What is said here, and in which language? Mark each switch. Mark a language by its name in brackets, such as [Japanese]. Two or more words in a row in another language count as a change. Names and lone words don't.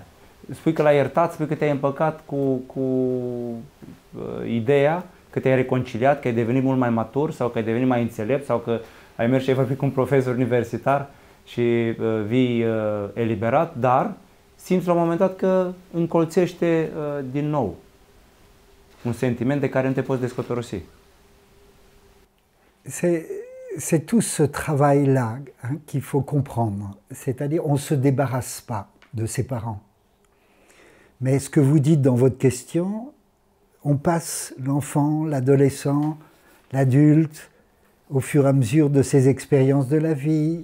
[Romanian] Spui că l-ai iertat, spui că te-ai împăcat cu ideea că te-ai reconciliat, că ai devenit mult mai matur sau că ai devenit mai înțelept sau că ai mers și ai vorbit cu un profesor universitar și vii eliberat, dar simți la un moment dat că încolțește din nou un sentiment de care nu te poți descotorosi. [French] C'est tout ce travail-là qu'il faut comprendre. C'est-à-dire, on ne se débarrasse pas de ses parents. Mais ce que vous dites dans votre question, on passe l'enfant, l'adolescent, l'adulte, au fur et à mesure de ses expériences de la vie.